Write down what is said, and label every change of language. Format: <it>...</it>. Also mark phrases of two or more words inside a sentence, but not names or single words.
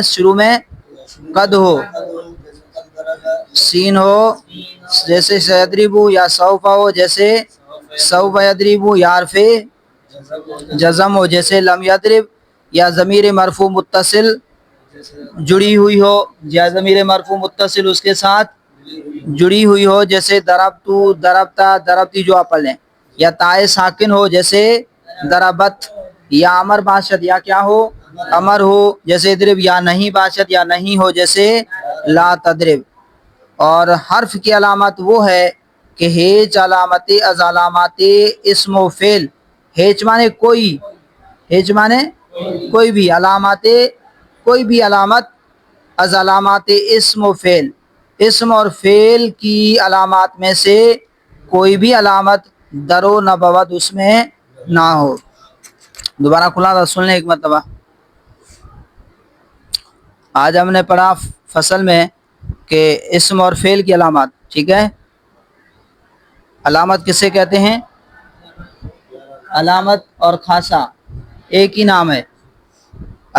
<ur>شروع میں قد ہو، سین ہو جیسے سیدریبو، یا سوف ہو جیسے سوف یدریبو، یا حرف جزم ہو جیسے لم یدرب، یا ضمیر مرفوع متصل جڑی ہوئی ہو، یا ضمیر مرفوع متصل اس کے ساتھ جڑی ہوئی ہو جیسے ضربتو، ضربتا، ضربتی جو آپ پڑھ لیں. یا تائے ساکن ہو جیسے ضربت.</ur> <fa>یا امر باشد،</fa> <ur>یا کیا ہو؟ امر ہو جیسے اضرب.</ur> <fa>یا نہیں باشد،</fa> <ur>یا نہیں ہو جیسے لا تضرب. اور حرف کی علامت وہ ہے کہ</ur> <fa>ہیچ علامت از علامات اسم و فعل.</fa> <ur>ہیچ مانے کوئی، ہیچ مانے کوئی بھی علامات، کوئی بھی</ur> <fa>علامت از علامات اسم و فعل،</fa> <ur>اسم اور فعل کی علامات میں سے کوئی بھی علامت</ur> <fa>درو نبود</fa> <ur>اس میں نہ ہو. دوبارہ کھلا تھا، سن لیں ایک مرتبہ. آج ہم نے پڑھا فصل میں کہ اسم اور فعل کی علامات. ٹھیک ہے. علامت کسے کہتے ہیں؟ علامت اور خاصہ ایک ہی نام ہے.</ur>